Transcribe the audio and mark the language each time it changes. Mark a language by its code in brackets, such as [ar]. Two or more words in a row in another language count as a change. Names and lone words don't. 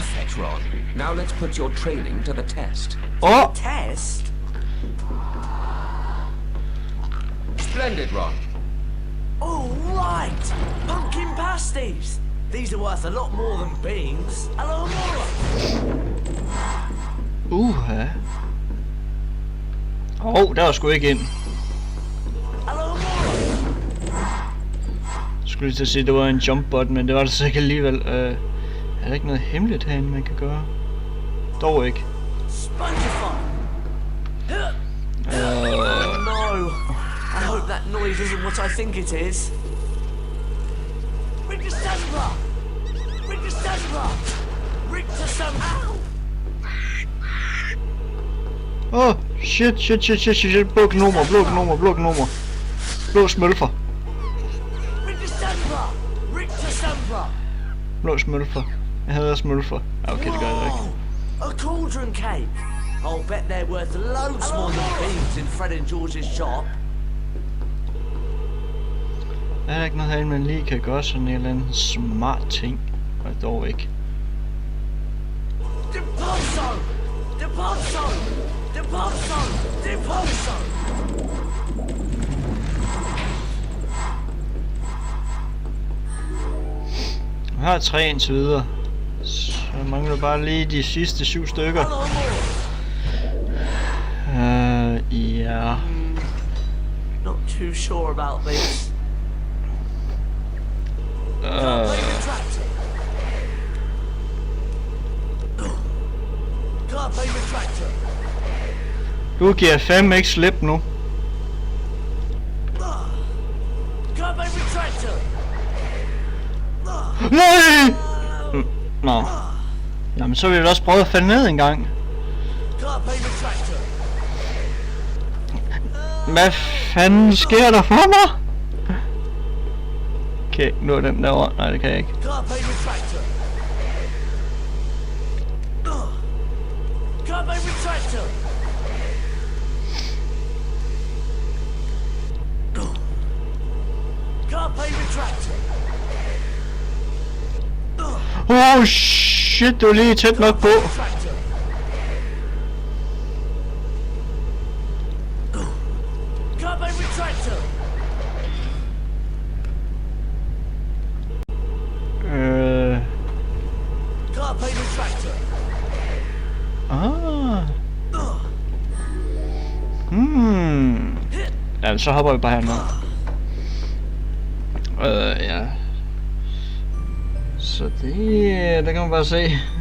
[en] Perfect. right, Ron. Now let's put your training to the test. [da] Åh! [en] Test? Splendid, Ron. Oh, right! Pumpkin pasties! These are worth a lot more than beans. Hello, Mora! [da] Der var sgu ikke ind. [en] Hello, Mora! [da] Jeg skulle lige til at sige, at det var en [en] jump button, [da] men det var det så ikke alligevel. Er der ikke noget hemmeligt herinde, man kan gøre? Dog ikke. [en] Spongify! Oh no! I hope that noise isn't what I think it is. Richter Sandra! Richter Sandra! Richter Sandra! [da] Åh, shit. Blå gnomer. Blå smølfer. Richter Sandra! Richter Sandra! Blå smølfer. Jeg hader smølfer. Ja, okay, det gør jeg ikke. [en] A cauldron cake! I'll bet they're worth loads more than beans in Fred and George's shop. [da] Er der ikke noget herinde, man lige kan gøre sådan en eller anden smart ting? Og dog ikke. [en] Deposo! Deposo! Deposo! Deposo! [da] Jeg har 3 indtil videre. Så jeg mangler bare lige de sidste 7 stykker. Ja. [en] Not too sure about this. Can't pay retractor. [da] Du giver fandme ikke slip nu. [en] Can't pay retractor. [da] Nej! Nå. Jamen så vil jeg også prøve at falde ned en gang. [en] Can't pay retractor. [da] Hvad fanden sker der for mig? Okay, nu er den derovre. Nej, det kan jeg ikke. [en] Can't pay retractor. Can't pay retractor. Can't pay retractor. Oh shit, [da] du er lige tæt nok på. [en] Retractor. Can't pay retractor. Can't pay retractor. [da] Ja, så hopper vi bare herned. Ja. Så det kan man bare se.